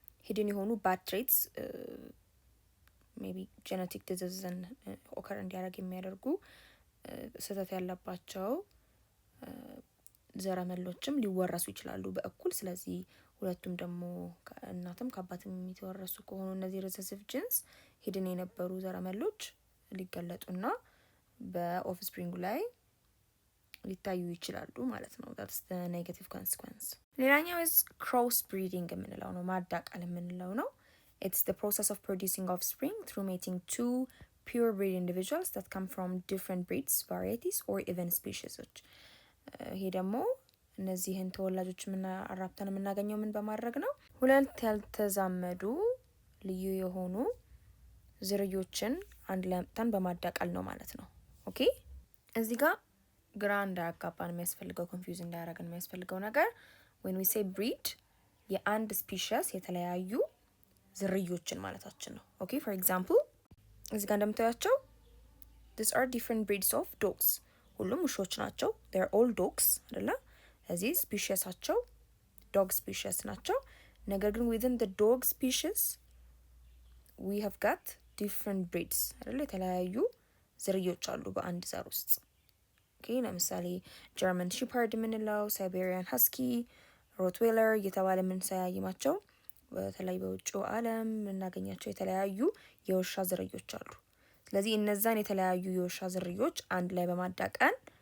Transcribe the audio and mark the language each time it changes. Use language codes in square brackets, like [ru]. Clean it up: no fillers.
[am] ሂድን የሆኑ [en] bad traits maybe genetic diseases occur [am] እንዲያደርግ የሚያደርጉ ስህተት ያለባቸው ዘረመሎችም ሊወረሱ ይችላሉ በእኩል። ስለዚህ ሁለቱም ደግሞ ከእናትም ከአባትም የሚተወረሱ ከሆኑ እነዚህ recessive genes ሂድን የነበሩ ዘረመሎች ሊገለጡና በኦፍስፕሪንጉ ላይ ሊታዩ ይችላሉ ማለት ነው። [en] that's the negative consequence። ሌላኛው is cross breeding የምንለው ነው፣ [am] ማዳቀል የምንለው ነው። [en] it's the process of producing offspring through mating two pure breed individuals that come from different breeds, varieties or even species። [am] ይሄ ደግሞ እነዚህን ተወላጆች አራብተን የምናገኘው ምን በማድረግ ነው? ሁለት ያልተዛመዱ ልዩ የሆኑ ዝርዮችን አንድ ላይ አምጥተን በማዳቀል ነው ማለት ነው። ኦኬ እዚህ ጋር ግራ እንዳያጋባን የሚያስፈልገው ኮንፊውዝ እንዳያደርገን የሚያስፈልገው ነገር [en] when we say breed [am] የአንድ ስፒሺስ የተለያዩ ዝርዮችን ማለታችን ነው። ኦኬ for example እዚህ ጋር እንደምታያቸው [en] these are different breeds of dogs። [am] ሁሉም ውሾች ናቸው። [en] they are all dogs [am] አይደለ? እዚህ ስፒሺሳቸው ዶግ ስፒሺስ ናቸው። ነገር ግን [en] within the dog species we have got different breeds አይደለ? [am] የተለያዩ ዝርዮች አሉ በአንድ ዘር ውስጥ። ኦኬ ለምሳሌ ጀርመን ሺፐርድ የምንለው፣ ሳይቤሪያን ሀስኪ፣ ሮትዌለር እየተባለ የምንሰያይማቸው በተለይ በውጭው ዓለም የምናገኛቸው የተለያዩ የውሻ ዝርዮች አሉ። ስለዚህ እነዛን የተለያዩ የውሻ ዝርዮች አንድ ላይ በማዳቀል